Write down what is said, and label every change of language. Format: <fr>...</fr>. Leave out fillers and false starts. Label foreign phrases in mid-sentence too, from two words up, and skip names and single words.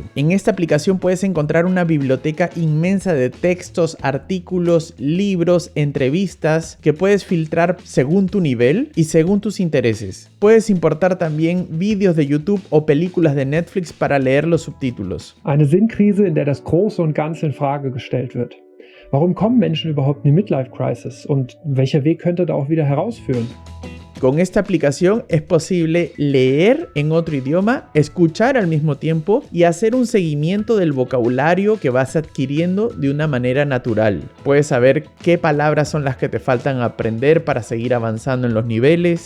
<es>En esta aplicación puedes encontrar una biblioteca inmensa de textos, artículos, libros, entrevistas que puedes filtrar según tu nivel y según tus intereses. Puedes importar también vídeos de YouTube o películas de Netflix para leer los subtítulos.</es> <de>Eine Sinnkrise, in der das Große und Ganze in Frage gestellt wird. Warum kommen Menschen überhaupt in die Midlife-Crisis und welcher Weg könnte da auch wieder herausführen?</de> <es>Con esta aplicación es posible leer en otro idioma, escuchar al mismo tiempo y hacer un seguimiento del vocabulario que vas adquiriendo de una manera natural. Puedes saber qué palabras son las que te faltan aprender para seguir avanzando en los niveles.</es>